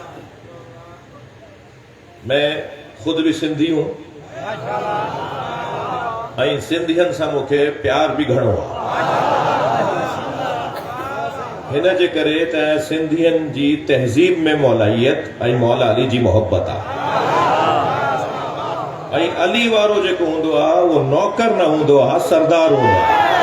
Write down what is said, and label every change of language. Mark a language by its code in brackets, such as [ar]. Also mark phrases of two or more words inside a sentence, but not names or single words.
[ur] میں خود بھی سندھی ہوں، [sd] سندھین سا مکھے پیار بھی گھنو ہن جے کرے تے سندھین جی تہذیب میں مولائیت ऐं مولا علی جی محبت ऐं علی وارو जेको हूंदो आहे वो नौकर न हूंदो आहे، सरदार हूंदो आहे.